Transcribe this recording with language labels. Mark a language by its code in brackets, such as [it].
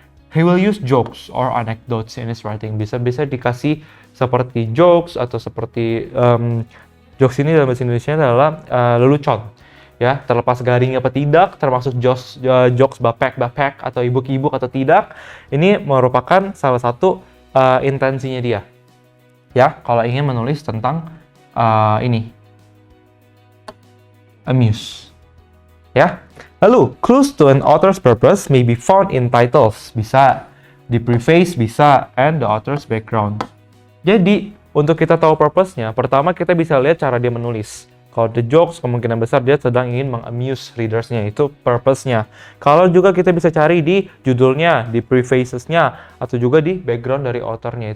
[en] He will use jokes or anecdotes in his writing. [id] Bisa dikasih seperti jokes atau seperti jokes ini dalam bahasa Indonesia adalah lelucon. Ya, terlepas garing apa tidak, termasuk jokes bapek atau ibuk-ibuk atau tidak, ini merupakan salah satu intensinya dia. Ya, kalau ingin menulis tentang ini amuse. Ya. [en] Lalu, clues to an author's purpose may be found in titles. [id] Bisa di [en] preface, bisa, and the author's background. [id] Jadi, untuk kita tahu purpose-nya, pertama kita bisa lihat cara dia menulis. Kalau the jokes, kemungkinan besar dia sedang ingin mengamuse readers-nya, itu purpose-nya. Kalau juga kita bisa cari di judulnya, di prefaces-nya, atau juga di background dari author-nya.